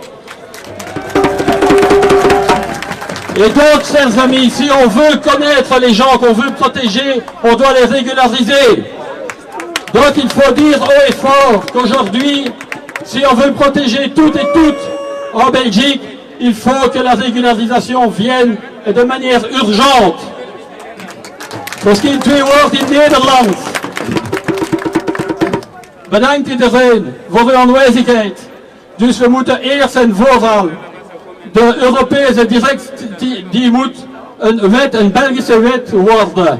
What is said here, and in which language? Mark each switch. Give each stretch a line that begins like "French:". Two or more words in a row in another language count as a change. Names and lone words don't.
French: Et donc, chers amis, si on veut connaître les gens qu'on veut protéger, on doit les régulariser. Donc, il faut dire haut et fort qu'aujourd'hui, si on veut protéger toutes et toutes en Belgique, il faut que la régularisation vienne et de manière urgente.
Dutch: Misschien 2 woorden in Nederland. Bedankt iedereen voor uw aanwezigheid. Dus we moeten eerst en vooral de Europese directie, die moet een Belgische wet worden.